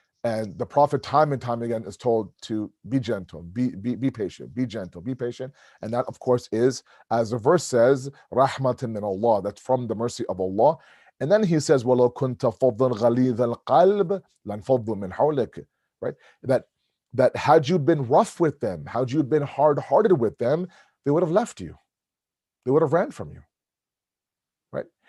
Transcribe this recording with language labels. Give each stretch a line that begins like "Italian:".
English: And the Prophet time and time again is told to be gentle, be patient, be gentle, be patient. And that, of course, is, as the verse says, rahmatan min Allah. That's from the mercy of Allah.
Arabic: And then he says, وَلَوْ كُنْتَ فَضًّا غَلِيظَ الْقَلْبِ لَانْفَضُّوا مِنْ حَوْلِكَ.
English: Right? That had you been rough with them, had you been hard-hearted with them, they would have left you. They would have ran from you. Right?